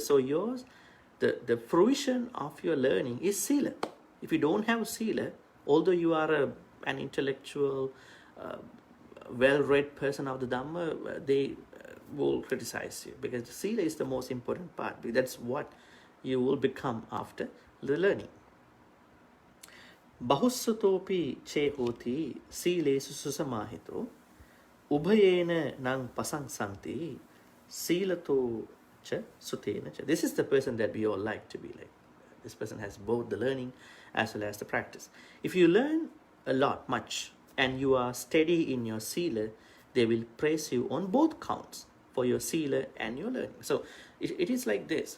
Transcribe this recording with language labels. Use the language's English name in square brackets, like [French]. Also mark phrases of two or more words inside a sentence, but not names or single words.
[English] So yours, the fruition of your learning is sila. If you don't have sila, although you are an intellectual, well-read person of the Dhamma, they will criticize you, because the sila is the most important part. That's what you will become after the learning. [Pali] Bahussutopi che hoti silesu susamahito ubhayena nang pasangsanti silato cha sutena cha. [English] This is the person that we all like to be like. This person has both the learning as well as the practice. If you learn a lot, much, and you are steady in your sila, they will praise you on both counts for your sila and your learning. So it is like this.